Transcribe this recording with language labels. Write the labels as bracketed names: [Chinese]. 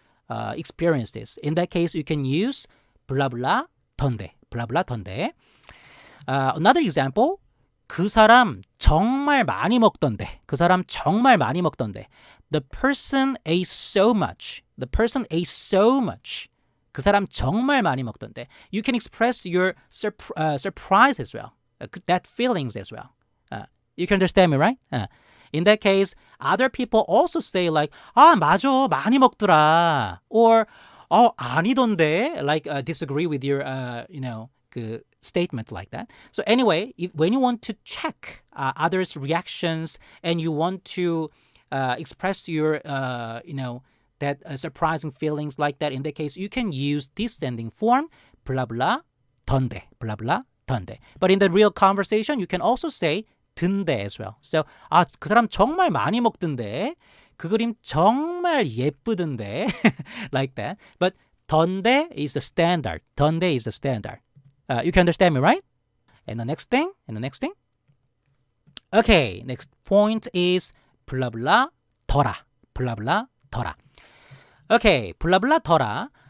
[English] experience this. In that case, you can use blah blah 던데. blah blah 던데. Another example. [Korean] 그 사람 정말 많이 먹던데. 그 사람 정말 많이 먹던데. [English] The person ate so much. The person ate so much. [Korean] 그 사람 정말 많이 먹던데. [English] You can express your surprise as well. That feelings as well. You can understand me, right? In that case, other people also say like, [Korean] 아, 맞아, 많이 먹더라. Or, 아니던데. [English] Like, disagree with your, 그 statement like that. So anyway, when you want to check others' reactions and you want to express your, that surprising feelings like that, in that case, you can use this ending form, blah, blah, 던데, blah, blah, 던데. But in the real conversation, you can also say 든데 as well. [Korean] So, 그 사람 정말 많이 먹던데, 그 그림 정말 예쁘던데, [English] like that. But 던데 is the standard. 던데 is the standard. You can understand me, right? And the next thing. Okay, next point is blah blah 더라. blah blah 더라. Okay, blah blah 더라.